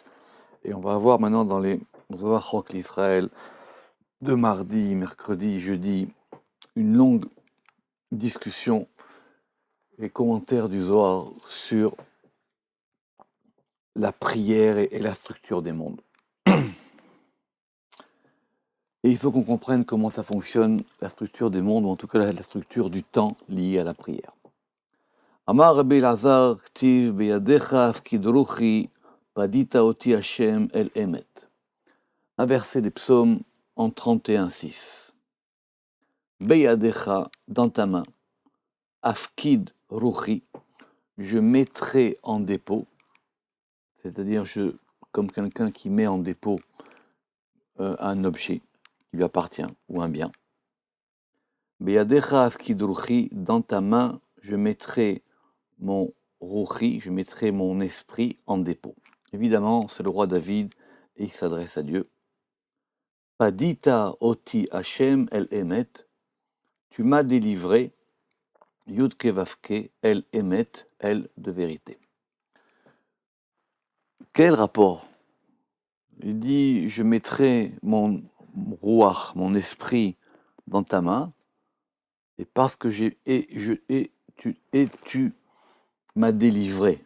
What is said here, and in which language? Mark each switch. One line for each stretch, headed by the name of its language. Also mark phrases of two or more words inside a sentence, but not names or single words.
French: Et on va voir maintenant dans les Zohar Chok l'Israël, de mardi, mercredi, jeudi, une longue discussion et commentaires du Zohar sur la prière et la structure des mondes. Et il faut qu'on comprenne comment ça fonctionne, la structure des mondes, ou en tout cas la structure du temps liée à la prière.
Hebrew: אמר רבי אלעזר כתיב בידך אפקיד רוחי פדיתה אותי השם אל אמת.
French: Un verset des psaumes en 31:6. Beyadecha, dans ta main,
Hebrew: אפקיד רוחי,
French: je mettrai en dépôt, c'est-à-dire comme quelqu'un qui met en dépôt un objet qui lui appartient, ou un bien.
Hebrew: בידך אפקיד רוחי,
French: dans ta main, je mettrai mon ruchi, je mettrai mon esprit en dépôt. Évidemment, c'est le roi David, et il s'adresse à Dieu.
Hebrew: פדיתה אותי השם אל אמת,
French: tu m'as délivré, Yud Kevavke
Hebrew: אל אמת,
French: el de vérité. Quel rapport? Il dit, je mettrai mon ruach, mon esprit dans ta main, et parce que tu m'as délivré.